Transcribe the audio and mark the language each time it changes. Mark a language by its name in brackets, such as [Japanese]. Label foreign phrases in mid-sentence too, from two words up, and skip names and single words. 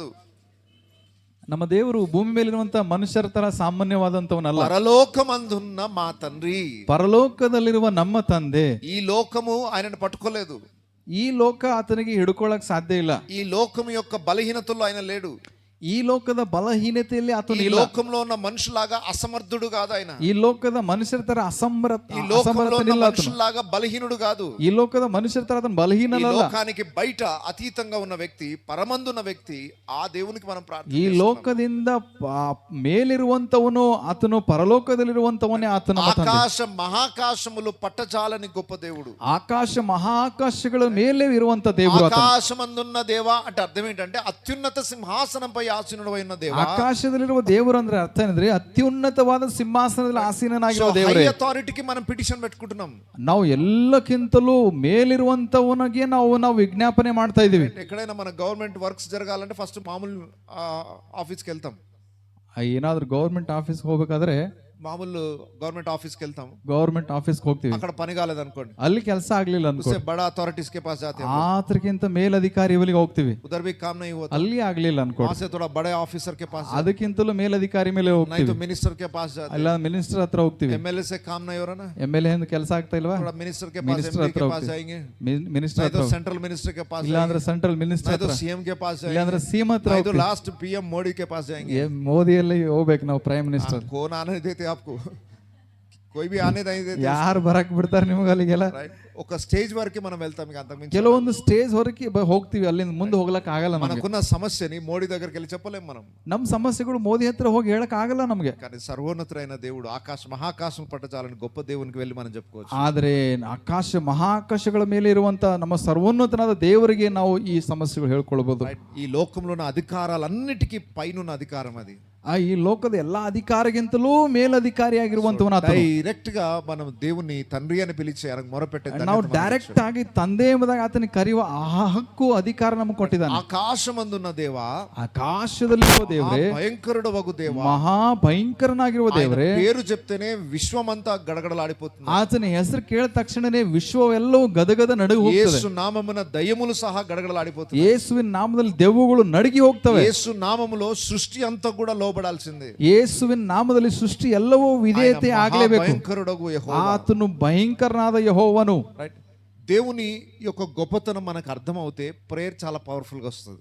[Kannada] ನಮ್ಮ ದೇವರು ಭೂಮಿ ಮೇಲಿರುವಂತ ಮನುಷ್ಯರ ತರ ಸಾಮಾನ್ಯವಾದಂತವನಲ್ಲ. [Telugu] పరలోకమందున్న మా తండ్రి, [Kannada] ಪರಲೋಕದಲ್ಲಿರುವ ನಮ್ಮ ತಂದೆ. [Telugu] ఈ లోకము ఆయనను పట్టుకోలేదు, [Kannada] ಈ ಲೋಕ ಆತನಿಗೆ ಹಿಡ್ಕೊಳ್ಳಕ್ ಸಾಧ್ಯ ಇಲ್ಲ. [Telugu] ఈ లోకము యొక్క బలహీనతల్లో ఆయన లేడు. [Kannada] ಈ ಲೋಕದ ಬಲಹೀನತೆಯಲ್ಲಿ ಆತನು [Telugu] ఈ [Kannada] ಇಲ್ಲ. [Telugu] లోకంలో ఉన్న మనుషులాగా అసమర్థుడు కాదు ఆయన. [Kannada] ಈ ಲೋಕದ ಮನುಷ್ಯರ ತರ [Telugu] ఈ లోకంలో ఉన్న మనుషులాగా బలహీనుడు కాదు. [Kannada] ಈ ಲೋಕದ ಮನುಷ್ಯರ ತರ ಆತನು [Telugu] ఈ [Kannada] ಬಲಹೀನನಲ್ಲ. [Telugu] లోకానికి బయట అతీతంగా ఉన్న వ్యక్తి, పరమందున్న వ్యక్తి, ఆ దేవునికి మనం [Kannada] ಈ [Telugu] ప్రార్థన. [Kannada] ಲೋಕದಿಂದ ಮೇಲಿರುವಂತವನು ಆತನು, ಪರಲೋಕದಲ್ಲಿರುವಂತವನೇ ಆತನ ತಂದೆ. [Telugu] ఆకాశ మహాకాశములు పట్టజాలని గొప్ప దేవుడు. [Kannada] ಆಕಾಶ ಮಹಾಕಾಶಗಳ ಮೇಲೆ ಇರುವಂತ ದೇವರು ಆತನು. [Telugu] ఆకాశమందున్న దేవా అంటే అర్థం ఏంటంటే అత్యున్నత సింహాసనంపై ఆసీనుడు అయిన దేవా. [Kannada] ಆಕಾಶದಲ್ಲಿರುವ ದೇವರು ಅಂದ್ರೆ ಅರ್ಥ ಏನಂದ್ರೆ ಅತ್ಯುನ್ನತವಾದ ಸಿಂಹಾಸನದಲ್ಲಿ ಆಸೀನನಾಗಿರುವ ದೇವರೇ. [English] high authority-ge [Telugu] మనం పిటిషన్ పెట్టుకుంటున్నాం. [Kannada] ನಾವು ಎಲ್ಲಕ್ಕಿಂತಲೂ ಮೇಲಿರುವಂತವನಿಗೆ ನಾವು ವಿಜ್ಞಾಪನೆ ಮಾಡ್ತಾ ಇದೀವಿ. [Telugu] ఎక్కడైనా మన [English] government works [Telugu] జరగాలంటే ఫస్ట్ మామూలు ఆఫీస్కి వెళ్తాం. [Kannada] ಏನಾದ್ರೂ [English] government office [Kannada] ಹೋಗ್ಬೇಕಾದ್ರೆ [Telugu] మామూలు [English] government office-ki [Telugu] వెళ్తాం, [English] government office-ge [Kannada] ಹೋಗ್ತೀವಿ. [Telugu] అక్కడ పని కాలేదు అనుకోండి, [Kannada] ಅಲ್ಲಿ ಕೆಲಸ ಆಗ್ಲಿಲ್ಲ ಅನ್ಕೋ, [Hindi] బడా ಅಥಾರಿटीज के पास जाते हैं, [Kannada] ಆತರಿಗಿಂತ ಮೇಲಧಿಕಾರಿಗಳಿಗೆ ಹೋಗ್ತೀವಿ. [Hindi] उधर भी काम नहीं होता, [Kannada] ಅಲ್ಲಿ ಆಗ್ಲಿಲ್ಲ ಅನ್ಕೋ, [Hindi] वहां से थोड़ा बड़े ऑफिसर के पास, [Kannada] ಅದಕ್ಕಿಂತಲೂ ಮೇಲಧಿಕಾರಿ ಮೇಲೆ [Hindi] नहीं [Kannada] ಹೋಗ್ತೀವಿ. [Hindi] तो मिनिस्टर के पास जाते, [Kannada] ಅಲ್ಲ ಮಿನಿಸ್ಟರ್ ಹತ್ರ ಹೋಗ್ತೀವಿ. [Hindi] एमएलए से काम नहीं हो रहा ना, [Kannada] MLA ಇಂದ ಕೆಲಸ ಆಗ್ತಾ ಇಲ್ವಾ, [Hindi] थोड़ा मिनिस्टर के पास, [Kannada] ಮಿನಿಸ್ಟರ್ [Hindi] एमपी [Kannada] ಹತ್ರ [Hindi] के पास [Kannada] ಹೋಗ್ತೀವಿ. [Hindi] जाएंगे, [Kannada] ಮಿನಿಸ್ಟರ್ [Hindi] नहीं [Kannada] ಹತ್ರ, [Hindi] तो [English] central minister [Hindi] के पास, [Kannada] ಇಲ್ಲ ಅಂದ್ರೆ [English] central minister [Hindi] नहीं तो [Kannada] ಹತ್ರ, [Hindi] सीएम के पास [Kannada] ಇಲ್ಲ [Hindi] जाएंगे, [Kannada] ಅಂದ್ರೆ ಸಿಎಂ ಹತ್ರ [Hindi] नहीं तो [Kannada] ಹೋಗ್ತೀವಿ. [Hindi] लास्ट पीएम मोदी के पास जाएंगे. [Kannada] ಮೋದಿಯಲ್ಲಿ ಹೋಗ್ಬೇಕು ನಾವು, [English] prime minister. [Hindi] कौन आने देते आपको, कोई भी आने नहीं देते, [Kannada] ಯಾರು ಬರಕ್ ಬಿಡ್ತಾರೆ ನಿಮ್ಗೆ ಅಲ್ಲಿಗೆಲ್ಲ? [Telugu] ఒక స్టేజ్ వరకు మనం వెళ్తాం, ఇక అంతకుమించి [Kannada] ಕೆಲವೊಂದು ಸ್ಟೇಜ್ ಹೊರಗೆ ಹೋಗ್ತೀವಿ, ಅಲ್ಲಿಂದ ಮುಂದೆ ಹೋಗ್ಲಕ್ ಆಗಲ್ಲ ನಮಗೆ. [Telugu] మనకున్న సమస్యని మోడీ దగ్గరికి వెళ్ళి చెప్పలేం మనం. [Kannada] ನಮ್ಮ ಸಮಸ್ಯೆಗಳು ಮೋದಿ ಹತ್ರ ಹೋಗಿ ಹೇಳಕ್ ಆಗಲ್ಲ ನಮಗೆ. [Telugu] కానీ సర్వోన్నతుడైన దేవుడు మహాకాశం పట్టజాలని గొప్ప దేవునికి వెళ్ళి మనం చెప్పుకోవచ్చు. [Kannada] ಆದ್ರೆ ಆಕಾಶ ಮಹಾಕಾಶಗಳ ಮೇಲೆ ಇರುವಂತ ನಮ್ಮ ಸರ್ವೋನ್ನತನಾದ ದೇವರಿಗೆ ನಾವು ಈ ಸಮಸ್ಯೆಗಳು ಹೇಳ್ಕೊಳ್ಬಹುದು. [Telugu] ఈ లోకంలో ఉన్న అధికారాలన్నిటికీ పైనున్న అధికారం అది. [Kannada] ಈ ಲೋಕದ ಎಲ್ಲಾ ಅಧಿಕಾರಿಗಿಂತಲೂ ಮೇಲಧಿಕಾರಿಯಾಗಿರುವಂತವನ [Telugu] ಡೈರೆಕ್ಟ್ గా మనం దేవుని తండ్రి అని పిలిచి ఆయనకు మొరపెట్టే [Kannada] ನಾವು ಡೈರೆಕ್ಟ್ ಆಗಿ ತಂದೆ ಎಂಬುದಾಗಿ ಆತನಿಗೆ ಕರೆಯುವ ಆ ಹಕ್ಕು ಅಧಿಕಾರ ನಮಗೆ ಕೊಟ್ಟಿದ್ದಾನೆ. [Telugu] ఆకాశమందున్న దేవ, [Kannada] ಆಕಾಶದಲ್ಲಿರುವ ದೇವರೇ, [Telugu] భయంకరుడ వగు దేవ, [Kannada] ಮಹಾ ಭಯಂಕರನಾಗಿರುವ ದೇವರೇ, [Telugu] పేరు చెప్తేనే విశ్వమంతా గడగడలాడిపోతుంది. [Kannada] ಆತನ ಹೆಸರು ಕೇಳಿದ ತಕ್ಷಣನೇ ವಿಶ್ವವೆಲ್ಲವೂ ಗದಗದ ನಡುಗಿ ಹೋಗ್ತದೆ. [Telugu] యేసు నామమున దయ్యములు సహా గడగడలాడిపోతుంది. [Kannada] ಯೇಸುವಿನ ನಾಮದಲ್ಲಿ ದೆವ್ವಗಳು ನಡುಗಿ ಹೋಗ್ತವೆ. [Telugu] యేసు నామములో సృష్టి అంత కూడ లోబడాల్సిందే. [Kannada] ಯೇಸುವಿನ ನಾಮದಲ್ಲಿ ಸೃಷ್ಟಿ ಎಲ್ಲವೂ ವಿಧೇಯತೆ ಆಗಲೇಬೇಕು. [Telugu] భయంకరుడగు యెహోవా, [Kannada] ಆತನು ಭಯಂಕರನಾದ ಯೆಹೋವನು. [Telugu] దేవుని యొక్క గొప్పతనం మనకు అర్థమవుతే ప్రేయర్ చాలా పవర్ఫుల్ గా వస్తుంది.